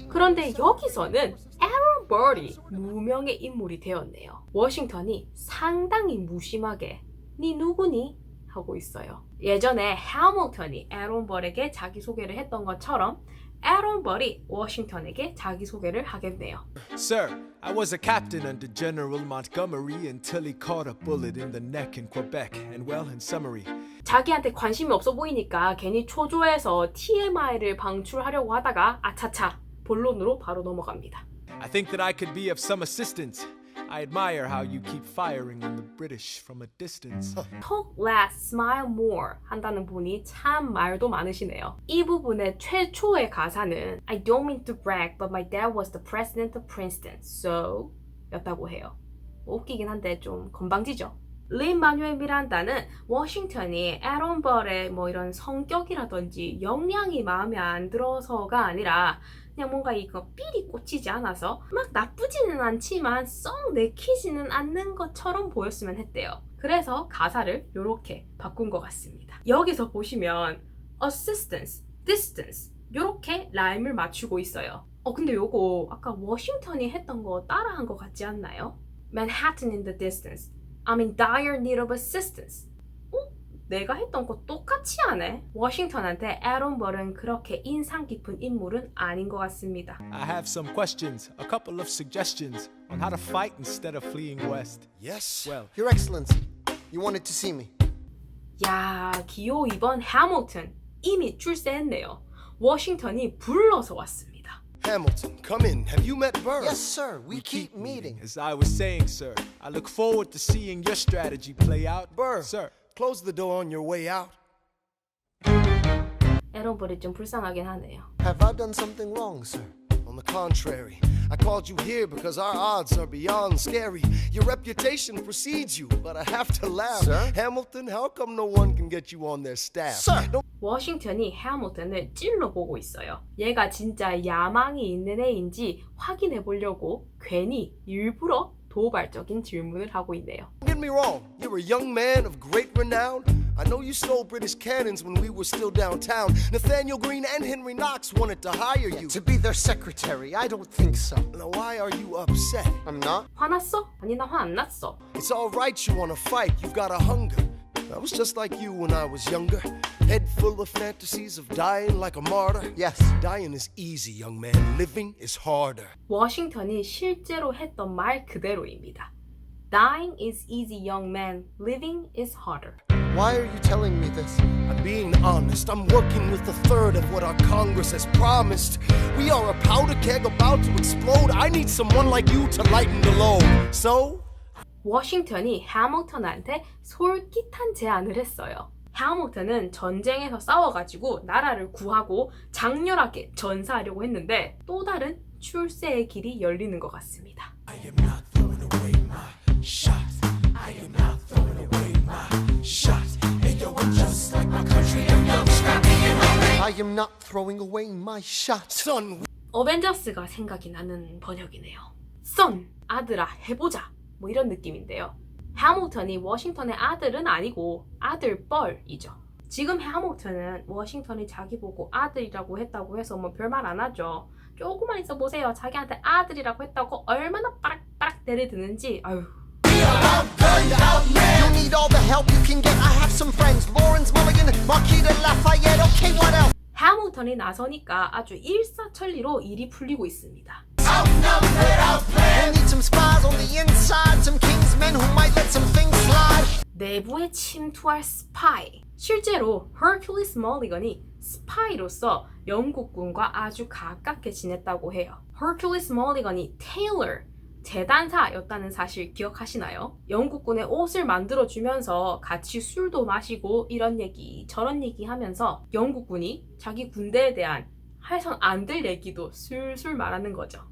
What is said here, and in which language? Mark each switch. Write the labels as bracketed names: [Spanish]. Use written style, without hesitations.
[Korean] 그런데 여기서는 Aaron Burr이 무명의 인물이 되었네요. 워싱턴이 상당히 무심하게 니 누구니? 하고 있어요. 예전에 해밀턴이 에런 벌에게 자기소개를 했던 것처럼 에런벌이 워싱턴에게 자기소개를 하겠네요. [English] Sir, I was a captain under General Montgomery until he caught a bullet in the neck in Quebec. And well, in summary, [Korean] 자기한테 관심이 없어 보이니까 괜히 초조해서 TMI를 방출하려고 하다가 아차차 본론으로 바로 넘어갑니다. [English] I think that I could be of some assistance. I admire how you keep firing on the British from a distance. Talk less, smile more [Korean] 한다는 분이 참 말도 많으시네요. 이 부분의 최초의 가사는 [English] I don't mean to brag, but my dad was the president of Princeton, so [Korean] 였다고 해요. 웃기긴 한데 좀 건방지죠. 린 마뉴엘 미란다는 워싱턴이 에런벌의 뭐 이런 성격이라든지 역량이 마음에 안 들어서가 아니라 그냥 뭔가 이거 삘이 꽂히지 않아서 막 나쁘지는 않지만 썩 내키지는 않는 것처럼 보였으면 했대요. 그래서 가사를 이렇게 바꾼 것 같습니다. 여기서 보시면 assistance, distance 이렇게 라임을 맞추고 있어요. 근데 요거 아까 워싱턴이 했던 거 따라한 것 같지 않나요? [English] Manhattan in the distance. I'm in dire need of assistance. [Korean] 내가 했던 거 똑같이 하네. 워싱턴한테 에런벌은 그렇게 인상 깊은 인물은 아닌 것 같습니다. [English] I have some questions, a couple of suggestions on how to fight instead of fleeing west. Yes, Well, Your Excellency, you wanted to see me. [Korean] 야, 기호 2번 해밀턴 이미 출세했네요. 워싱턴이 불러서 왔습니다. [English] Hamilton, come in. Have you met Burr? Yes, sir. We keep meeting. As I was saying, sir, I look forward to seeing your strategy play out. Burr, Sir, close the door on your way out. [Korean] 에런벌이 좀 불쌍하긴 하네요. [English] Have I done something wrong, sir? On the contrary, I called you here because our odds are beyond scary. Your reputation precedes you, but I have to laugh. Sir? Hamilton, how come no one can get you on their staff? Sir! No, [Korean] 워싱턴이 해밀턴을 찔러보고 있어요. 얘가 진짜 야망이 있는 애인지 확인해 보려고 괜히 일부러 도발적인 질문을 하고 있네요. [English] don't get me wrong. You're a young man of great renown. I know you stole British cannons when we were still downtown. Nathaniel Greene and Henry Knox wanted to hire you. To be their secretary, I don't think so. Now, why are you upset? I'm not. [Korean] 화났어? 아니 나 화 안 났어. [English] It's all right you want to fight. You've got a hunger. I was just like you when I was younger. Head full of fantasies of dying like a martyr. Yes. Dying is easy, young man. Living is harder. [Korean] 워싱턴이 실제로 했던 말 그대로입니다. [English] Dying is easy, young man. Living is harder. Why are you telling me this? I'm being honest. I'm working with a third of what our Congress has promised. We are a powder keg about to explode. I need someone like you to lighten the load. So, [Korean] 워싱턴이 해밀턴한테 솔깃한 제안을 했어요. 해밀턴은 전쟁에서 싸워가지고 나라를 구하고 장렬하게 전사하려고 했는데 또 다른 출세의 길이 열리는 것 같습니다. [English] I am not throwing away my shot. I am not throwing away my shot. Hey yo, I'm just like my country. I'm young, scrappy, and hungry. I am not throwing away my shot. son, [Korean] 어벤져스가 생각이 나는 번역이네요. 선, 아들아 해보자 뭐 이런 느낌인데요. 해밀턴이 워싱턴의 아들은 아니고 아들뻘이죠. 지금 해밀턴은 워싱턴이 자기 보고 아들이라고 했다고 해서 뭐 별말 안 하죠. 조금만 있어 보세요. 자기한테 아들이라고 했다고 얼마나 빠락빠락 내려드는지. 아유. [English] You need all the help you can get. I have some friends. Lawrence Mulligan, Marquis de Lafayette. Okay, what else? [Korean] 해밀턴이 나서니까 아주 일사천리로 일이 풀리고 있습니다. [English] We'll need some spies on the inside. Some kingsmen who might let some things slide. [Korean] 내부에 침투할 스파이. 실제로 허큘리스 멀리건이 스파이로서 영국군과 아주 가깝게 지냈다고 해요. 허큘리스 멀리건이 테일러, 재단사였다는 사실 기억하시나요? 영국군의 옷을 만들어주면서 같이 술도 마시고 이런 얘기 저런 얘기 하면서 영국군이 자기 군대에 대한 해선 안 될 얘기도 술술 말하는 거죠.